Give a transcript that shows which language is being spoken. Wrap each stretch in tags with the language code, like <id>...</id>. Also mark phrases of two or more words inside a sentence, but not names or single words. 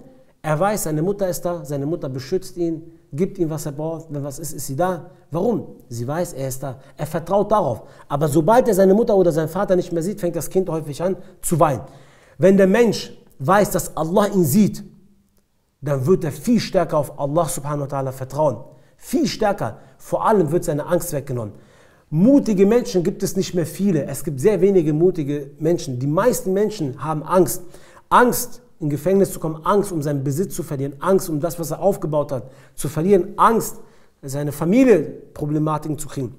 <de>Er weiß, seine Mutter ist da, seine Mutter beschützt ihn, gibt ihm, was er braucht, wenn was ist sie da. Warum? Sie weiß, er ist da. Er vertraut darauf. Aber sobald er seine Mutter oder seinen Vater nicht mehr sieht, fängt das Kind häufig an zu weinen. Wenn der Mensch weiß, dass Allah ihn sieht, dann wird er viel stärker auf Allah</de> <ar>سبحانه وتعالى</ar> <de>vertrauen. Viel stärker. Vor allem wird seine Angst weggenommen. Mutige Menschen gibt es nicht mehr viele. Es gibt sehr wenige mutige Menschen. Die meisten Menschen haben Angst. Angst, in Gefängnis zu kommen, Angst, um seinen Besitz zu verlieren, Angst, um das, was er aufgebaut hat, zu verlieren, Angst, seine Familie Problematiken zu kriegen.</de>